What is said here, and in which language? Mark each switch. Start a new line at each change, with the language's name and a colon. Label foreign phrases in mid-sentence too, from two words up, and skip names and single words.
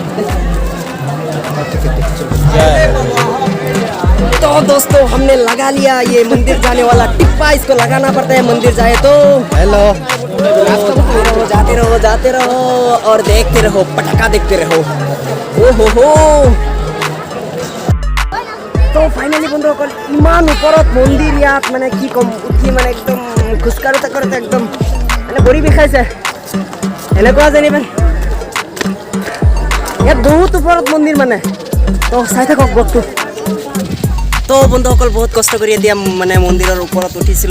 Hindi: तो दोस्तों हमने लगा लिया ये मंदिर जाने वाला टिप्पा, इसको लगाना पड़ता है मंदिर जाए तो। हेलो, जाते रहो और देखते रहो, पटाखा देखते रहो।
Assamese: ओहो तो ফাইনেলি বন্ধুসকল ইমান ওপৰত মন্দিৰ, ইয়াত মানে কি ক'ম, উঠি মানে একদম খোজকাঢ়োতে একদম মানে ভৰি বিষাইছে এনেকুৱা যেনিবা। ইয়াত বহুত ওপৰত মন্দিৰ মানে। তো চাই থাকক ব্লগটো। তো বন্ধুসকল বহুত কষ্ট কৰি এতিয়া মানে মন্দিৰৰ ওপৰত উঠিছিলোঁ।